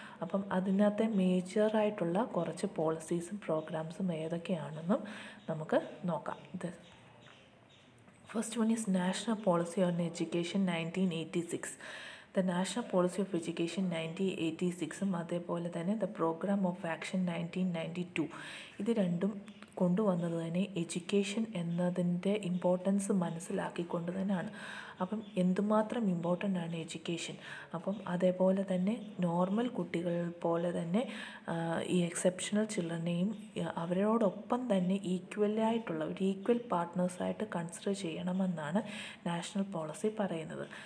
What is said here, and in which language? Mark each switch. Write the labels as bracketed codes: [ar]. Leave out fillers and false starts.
[ml] അപ്പം അതിനകത്തെ മേജറായിട്ടുള്ള കുറച്ച് പോളിസീസും പ്രോഗ്രാംസും ഏതൊക്കെയാണെന്നും നമുക്ക് നോക്കാം. [en] First one is National Policy on Education 1986. [ml] The National Policy of Education 1986 അതേപോലെ തന്നെ The Program of Action 1992 ഇത് രണ്ടും കൊണ്ടുവന്നത് തന്നെ എഡ്യൂക്കേഷൻ എന്നതിൻ്റെ ഇമ്പോർട്ടൻസ് മനസ്സിലാക്കിക്കൊണ്ട് തന്നെയാണ്. അപ്പം എന്തുമാത്രം ഇമ്പോർട്ടൻ്റ് ആണ് എഡ്യൂക്കേഷൻ. അപ്പം അതേപോലെ തന്നെ നോർമൽ കുട്ടികൾ പോലെ തന്നെ ഈ എക്സെപ്ഷണൽ ചിൽഡ്രനെയും അവരോടൊപ്പം തന്നെ ഈക്വലായിട്ടുള്ള ഒരു ഈക്വൽ പാർട്ട്നേഴ്സായിട്ട് കൺസിഡർ ചെയ്യണമെന്നാണ് നാഷണൽ പോളിസി പറയുന്നത്.